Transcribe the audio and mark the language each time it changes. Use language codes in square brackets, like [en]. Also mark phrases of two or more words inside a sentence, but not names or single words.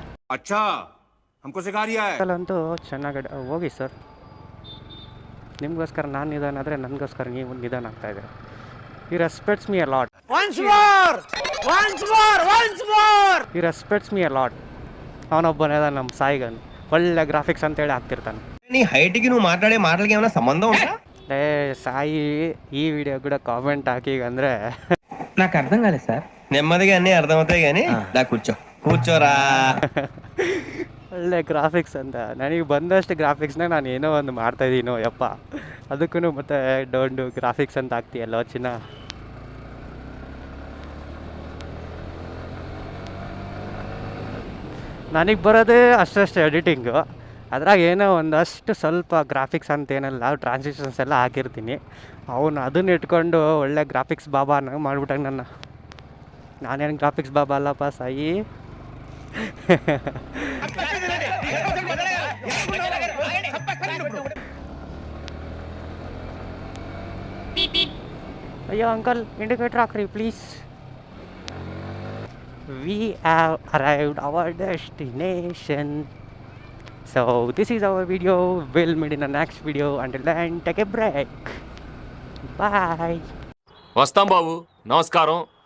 [kn] ಅಂತೂ ಚೆನ್ನಾಗಿ ಹೋಗಿ ಸರ್, ನಿಮಗೋಸ್ಕರ ನಾನು ನಿಧಾನ ಆದರೆ ನನಗೋಸ್ಕರ ನೀವು ನಿಧಾನ ಆಗ್ತಾಯಿದ್ದೀರ. [en] He respects me a lot. He respects me a lot. [kn] ಅವನೊಬ್ಬನೇ ನಮ್ಮ ಸಾಯಿಗನ್ ಒಳ್ಳೆ ಗ್ರಾಫಿಕ್ಸ್ ಅಂತೇಳಿ ಹಾಕ್ತಿರ್ತಾನೆ. [te] నీ హైట్కి నువ్వు మాట్లాడే మాటలకి ఏమైనా సంబంధం ఉందా? సాయి ఈ వీడియో కూడా కామెంట్ [kn] ಹಾಕಿ ಅಂದರೆ [te] నాకు అర్థం కాలేదు సార్. నెమ్మదిగా అన్నీ అర్థమవుతాయి కానీ దా కూర్చో కూర్చోరా. [kn] ಒಳ್ಳೆ ಗ್ರಾಫಿಕ್ಸ್ ಅಂತ ನನಗೆ ಬಂದಷ್ಟು ಗ್ರಾಫಿಕ್ಸ್ನ ನಾನು ಏನೋ ಒಂದು ಮಾಡ್ತಾಯಿದ್ದೀನೋ ಯಪ್ಪ, ಅದಕ್ಕೂ ಮತ್ತೆ ಡೊಂಡು ಗ್ರಾಫಿಕ್ಸ್ ಅಂತ ಆಗ್ತೀಯಲ್ಲೋ ಚಿನ್ನ. ನನಗೆ ಬರೋದೇ ಅಷ್ಟಷ್ಟು ಎಡಿಟಿಂಗು, ಅದ್ರಾಗ ಏನೋ ಒಂದಷ್ಟು ಸ್ವಲ್ಪ ಗ್ರಾಫಿಕ್ಸ್ ಅಂತೇನಲ್ಲ ಟ್ರಾನ್ಸಿಷನ್ಸ್ ಎಲ್ಲ ಹಾಕಿರ್ತೀನಿ. ಅದನ್ನ ಇಟ್ಕೊಂಡು ಒಳ್ಳೆ ಗ್ರಾಫಿಕ್ಸ್ ಬಾಬಾನ ಮಾಡ್ಬಿಟ್ಟಂಗೆ ನಾನೇನು ಗ್ರಾಫಿಕ್ಸ್ ಬಾಬಾ ಅಲ್ಲಪ್ಪ ಸಾಯಿ. ಅಯ್ಯೋ ಅಂಕಲ್, ಇಂಡಿಕೇಟರ್ ಹಾಕ್ರಿ ಪ್ಲೀಸ್. [en] We have arrived our destination. So this is our video. We'll meet in the next video. Until then, take a break. Bye. [te] వస్తాం బాబు, నమస్కారం.